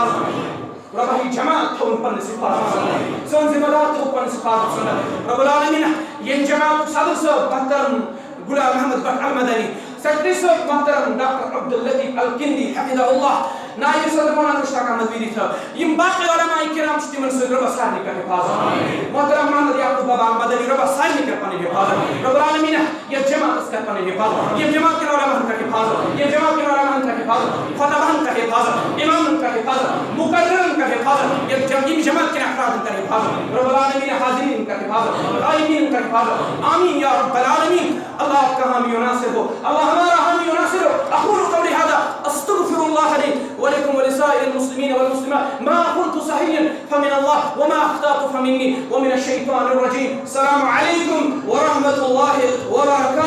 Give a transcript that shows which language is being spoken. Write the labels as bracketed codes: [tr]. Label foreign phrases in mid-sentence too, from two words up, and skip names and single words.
[ks] حفاظت رب ہی جماعت تھوک پن حفاظت سندر سون ذمہ دار تھوک پن حفاظت سندر رب العالمین یہ جماعت صدر صاحب محترم غلام محمد بٹ المدنی سیکرٹری صاحب محترم ڈاکٹر عبداللطیف الکندی حفظہ اللہ نائب صدر مولانا مشتاق احمد ویری تھا یم باقی علماء کرام تمن سۭتۍ رۄبس سارنٕے کر حفاظت محترم محمد یعقوب بابا مدنی رۄبس سارنٕے کر پنٕنۍ حفاظت رب العالمین یہ جماعت کر پنٕنۍ حفاظت یہ جماعت کٮ۪ن علماءن کر حفاظت یہ جماعت کٮ۪ن علماءن کر حفاظت خطبہن کر حفاظت امامن کر حفاظت مقررن کر حفاظت یہ جماعت کٮ۪ن افرادن کر حفاظت رب العالمین حاضرین کر حفاظت غائبین کر حفاظت آمین یا رب العالمین [ur] اللہ آپ کا حامی و ناصر ہو اللہ ہمارا حامی و ناصر ہو [ar] اقول قولی هذا استغفر الله لي ولكم ولسائر المسلمين والمسلمات ما كنت صحيح فمن الله وما أخطأت فمني ومن الشيطان الرجيم. السلام عليكم ورحمة الله وبركاته.